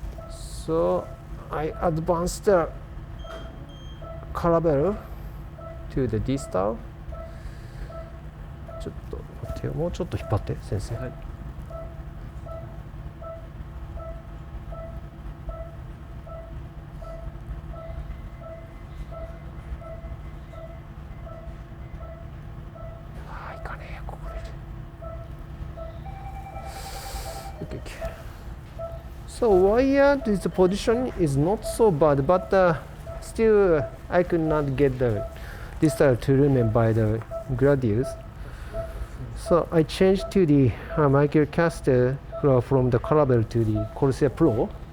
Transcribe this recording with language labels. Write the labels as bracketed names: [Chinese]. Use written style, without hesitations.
[English] So I advanced the calabar to the distal. [Japanese] ちょっと待ってよ、もうちょっと引っ張って先生。はい。ああ、いかねえよ、ここで。 [English] Okay, okay. So wire this position is not so bad, but still I could not get the distal two lumen by the gladius. So I changed to the microcaster from the calabar to the Corsair Pro.